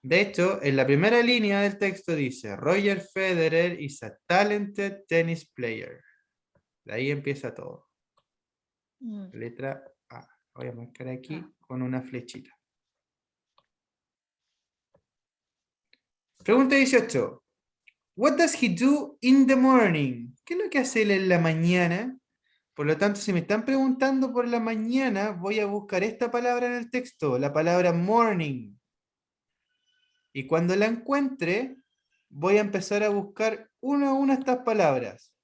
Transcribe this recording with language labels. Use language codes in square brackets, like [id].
[es] De hecho, en la primera línea del texto dice, [en] Roger Federer is a talented tennis player. [es] De ahí empieza todo. Mm. Letra A. Voy a marcar aquí con una flechita. Pregunta 18. [en] What does he do in the morning? [es] ¿Qué es lo que hace él en la mañana? Por lo tanto, si me están preguntando por la mañana, voy a buscar esta palabra en el texto, la palabra morning. Y cuando la encuentre, voy a empezar a buscar una a una estas palabras.